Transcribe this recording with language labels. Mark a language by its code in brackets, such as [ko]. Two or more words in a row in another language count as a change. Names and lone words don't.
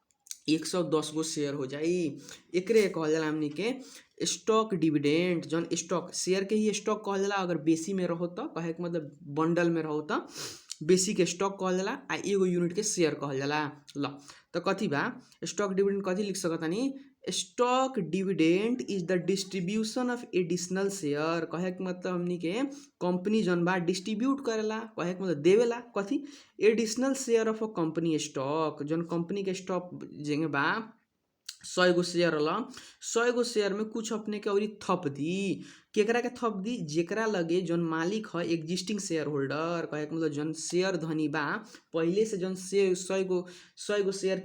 [bho] 110 गो शेयर हो जाई एकरे कहल जाला हमनी के [en] stock dividend [bho] जौन स्टॉक शेयर के ही स्टॉक कहल जाला अगर बेसी में रहो तो कहे के मतलब बंडल में रहो तो बेसी के स्टॉक कहल जाला आ एगो यूनिट के शेयर कहल जाला ल तो कथी बा [en] stock dividend [bho] कथी लिख सकतानी [en] stock dividend is the distribution of additional share [bho] कहे के मतलब हमनी के कंपनी जौन बा डिस्ट्रीब्यूट करेला कहे के मतलब देवेला कथी [en] additional share of a company stock [bho] जौन कंपनी के स्टॉक जेंगे बा 100 गो शेयर रहा 100 गो शेयर में कुछ अपने के और थप दी केकरा के थप दी जेकरा लगे जौन मालिक है [en] existing share holder [bho] कहे के मतलब जौन शेयर धनी बा पहले से जौन शेयर 100 गो शेयर